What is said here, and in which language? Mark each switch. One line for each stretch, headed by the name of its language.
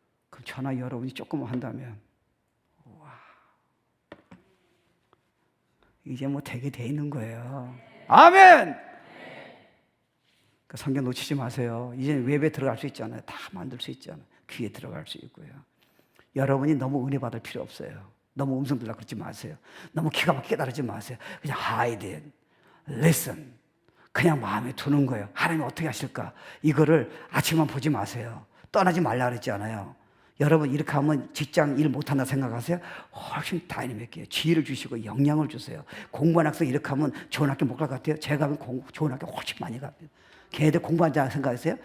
Korean: 그럼 저나 여러분이 조금만 한다면, 와, 이제 뭐 되게 돼 있는 거예요. 아멘! 성경 놓치지 마세요. 이제 웹에 들어갈 수 있잖아요. 다 만들 수 있잖아요. 귀에 들어갈 수 있고요. 여러분이 너무 은혜 받을 필요 없어요. 너무 음성 들라 그러지 마세요. 너무 기가 막히게 깨달지 마세요.
English: 그냥 hide it, listen.
Korean: 그냥 마음에 두는 거예요. 하나님 어떻게 하실까? 이거를 아침만 보지 마세요. 떠나지 말라 그랬지 않아요. 여러분 이렇게 하면 직장 일 못한다 생각하세요? 훨씬 다이내믹해요. 지혜를 주시고 영향을 주세요. 공부하는 학생 이렇게 하면 좋은 학교 못 갈 것 같아요? 제가 하면 좋은 학교 훨씬 많이 갑니다. 걔네들 공부한다 생각하세요?